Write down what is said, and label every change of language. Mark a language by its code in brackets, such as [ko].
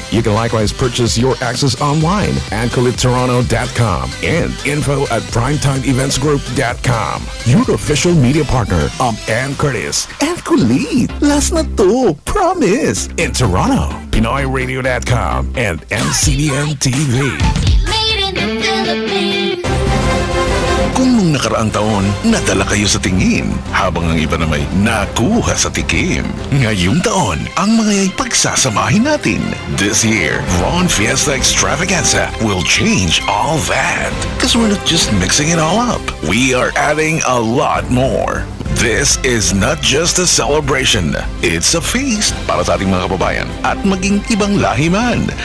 [en] You can likewise purchase your access online at ColitToronto.com and info@primetimeeventsgroup.com. Your official media partner of Ann Curtis and Kulit. Last na to, promise. In Toronto, PinoyRadio.com and MCBN TV. Made in the Philippines. [tl] Kung nung nakaraang taon, nadala kayo sa tingin, habang ang iba na may nakuha sa tikim. Ngayong taon, ang mga yay pagsasamahin natin. [en] This year, Von Fiesta Extravaganza will change all that. Because we're not just mixing it all up. We are adding a lot more. This is not just a celebration. It's a feast [tl] para sa ating mga kababayan at maging ibang lahi man.